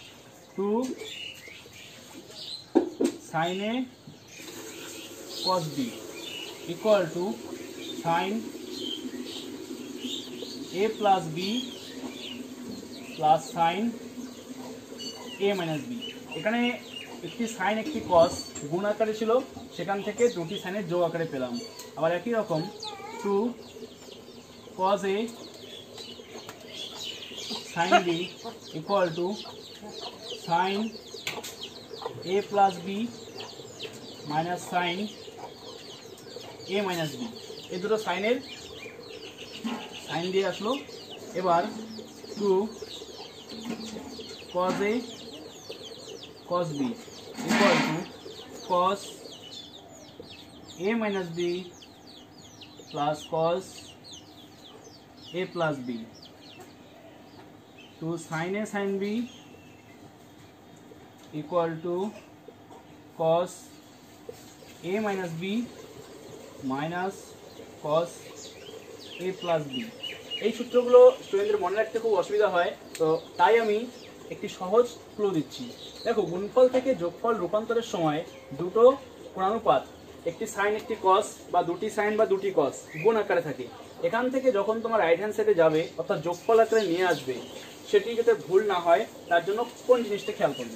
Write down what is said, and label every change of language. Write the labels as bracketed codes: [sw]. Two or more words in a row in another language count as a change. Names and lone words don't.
[bn] সূত্রগুলো হচ্ছে [en] 2 sin a cos b equal to sin a plus b plus sin a minus b. [bn] এখানে একটি সাইন একটি কস গুণ আকারে ছিল, সেখান থেকে দুটি সাইনের যোগ আকারে পেলাম। আবার একই রকম [en] 2 cos a sin b equal to sin a plus b minus sin a minus b. [bn] এই দুটো সাইনের সাইন দিয়ে আসলো। [en] এবার 2 cos a cos b equal to cos a minus b plus cos a plus b to sin a sin b equal to cos a minus b minus cos a plus b। [bn] এই সূত্রগুলো স্টুডেন্টদের মনে রাখতে খুব অসুবিধা হয়, তো তাই আমি একটি সহজ ক্লু দিচ্ছি। দেখো, গুণফল থেকে যোগফল রূপান্তরের সময় দুটো কোণানুপাত, একটি সাইন একটি কস বা দুটি সাইন বা দুটি কস গুণ আকারে থাকে। এখান থেকে যখন তোমার [en] right hand side [bn] যাবে অর্থাৎ যোগফল আকারে নিয়ে আসবে, সেটি যাতে ভুল না হয় তার জন্য কোন জিনিসটা খেয়াল করবে।